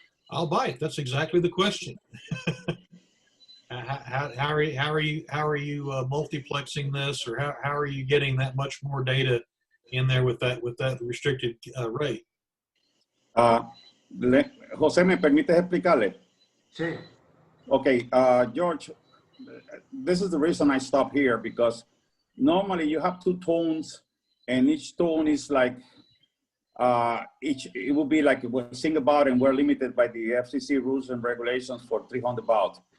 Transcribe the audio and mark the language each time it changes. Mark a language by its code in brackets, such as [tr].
[en] I'll bite. That's exactly the question. How are you multiplexing this, or how are you getting that much more data in there with that restricted rate? [es] José, ¿me permites explicarle? Sí. [en] Okay, George, this is the reason I stop here, because normally you have two tones and each tone is like, it will be like we're sing about and we're limited by the FCC rules and regulations for 300 baud.